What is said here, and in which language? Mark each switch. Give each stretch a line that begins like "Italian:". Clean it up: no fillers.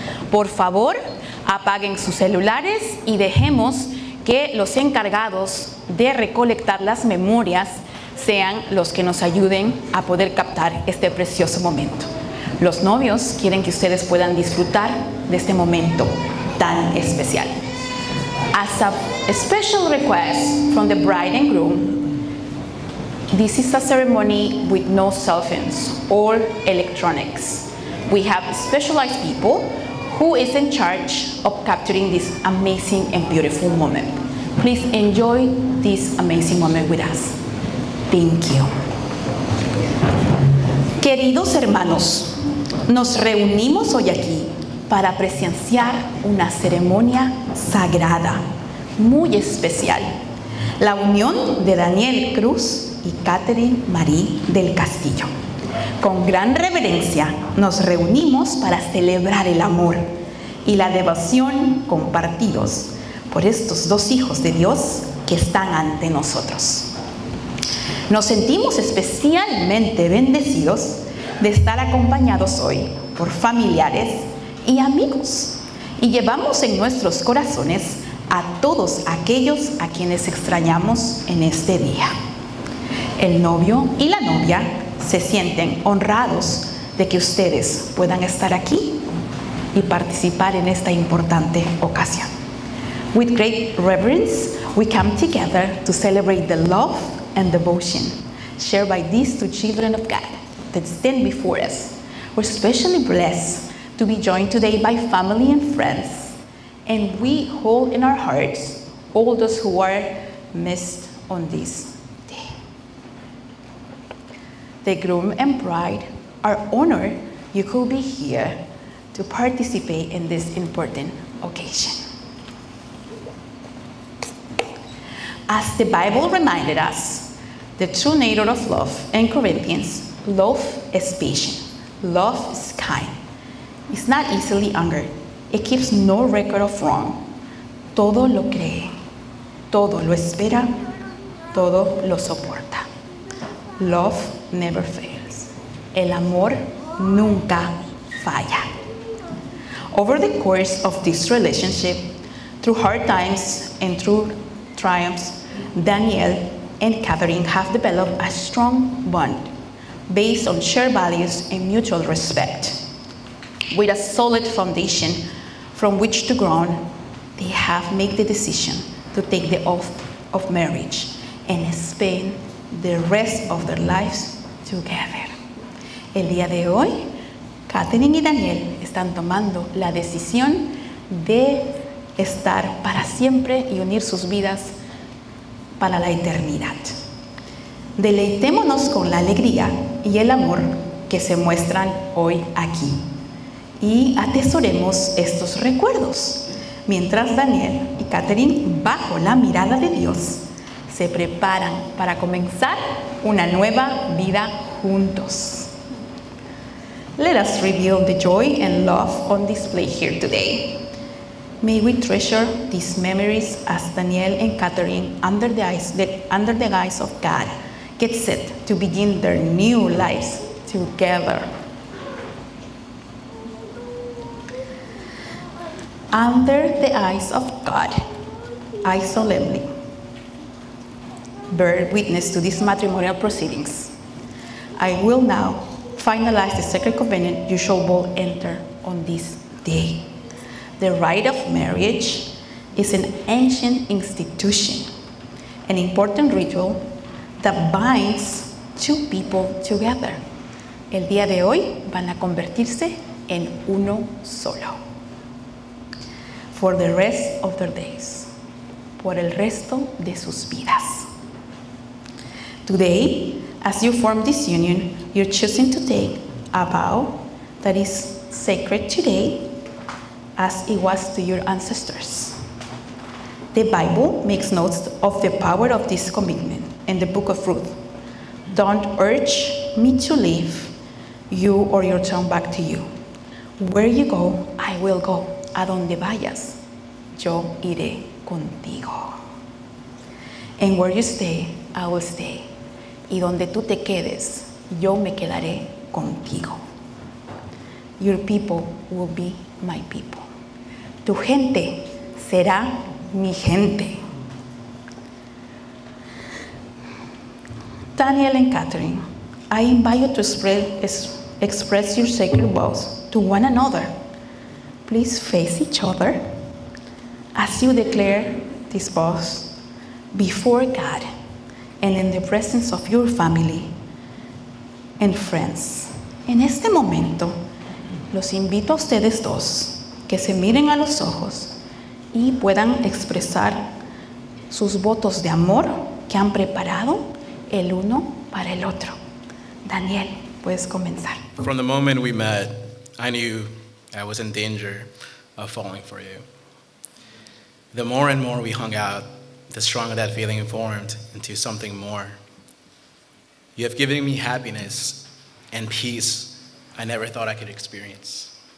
Spanish: Por favor, apaguen sus celulares y dejemos que los encargados de recolectar las memorias sean los que nos ayuden a poder captar este precioso momento. Los novios quieren que ustedes puedan disfrutar de este momento tan especial.
English: As a special request from the bride and groom, this is a ceremony with no cell phones or electronics. We have specialized people who is in charge of capturing this amazing and beautiful moment. Please enjoy this amazing moment with us. Thank you.
Spanish: Queridos hermanos, nos reunimos hoy aquí para presenciar una ceremonia sagrada, muy especial. La unión de Daniel Cruz y Catherine Marie del Castillo. Con gran reverencia nos reunimos para celebrar el amor y la devoción compartidos por estos dos hijos de Dios que están ante nosotros. Nos sentimos especialmente bendecidos de estar acompañados hoy por familiares y amigos, y llevamos en nuestros corazones a todos aquellos a quienes extrañamos en este día. El novio y la novia se sienten honrados de que ustedes puedan estar aquí y participar en esta importante ocasión.
English: With great reverence, we come together to celebrate the love and devotion shared by these two children of God that stand before us. We're especially blessed to be joined today by family and friends, and we hold in our hearts all those who are missed on this day. The groom and bride are honored you could be here to participate in this important occasion. As the Bible reminded us, the true nature of love in Corinthians, love is patient, love is kind. It's not easily angered. It keeps no record of wrong.
Spanish: Todo lo cree, todo lo espera, todo lo soporta.
English: Love never fails.
Spanish: El amor nunca falla.
English: Over the course of this relationship, through hard times and through triumphs, Daniel and Catherine have developed a strong bond based on shared values and mutual respect. With a solid foundation from which to grow, they have made the decision to take the oath of marriage and spend the rest of their lives together.
Spanish: El día de hoy, Catherine y Daniel están tomando la decisión de estar para siempre y unir sus vidas para la eternidad. Deleitémonos con la alegría y el amor que se muestran hoy aquí. Y atesoremos estos recuerdos, mientras Daniel y Catherine, bajo la mirada de Dios, se preparan para comenzar una nueva vida juntos.
English: Let us reveal the joy and love on display here today. May we treasure these memories as Daniel and Catherine, under the guise of God, get set to begin their new lives together. Under the eyes of God, I solemnly bear witness to these matrimonial proceedings. I will now finalize the sacred covenant you shall both enter on this day. The rite of marriage is an ancient institution, an important ritual that binds two people together.
Spanish: El día de hoy van a convertirse en uno solo.
English: For the rest of their days,
Spanish: por el resto de sus vidas.
English: Today, as you form this union, you're choosing to take a vow that is sacred today as it was to your ancestors. The Bible makes notes of the power of this commitment in the book of Ruth. Don't urge me to leave you or your tongue back to you. Where you go, I will go.
Spanish: A donde vayas, yo iré contigo.
English: And where you stay, I will stay.
Spanish: Y donde tú te quedes, yo me quedaré contigo.
English: Your people will be my people.
Spanish: Tu gente será mi gente.
English: Daniel and Catherine, I invite you to express your sacred vows to one another. Please face each other as you declare these vows before God and in the presence of your family and friends.
Spanish: En este momento, los invito a ustedes dos que se miren a los ojos y puedan expresar sus votos de amor que han preparado el uno para el otro. Daniel, puedes comenzar.
English: From the moment we met, I knew I was in danger of falling for you. The more and more we hung out, the stronger that feeling formed into something more. You have given me happiness and peace I never thought I could experience.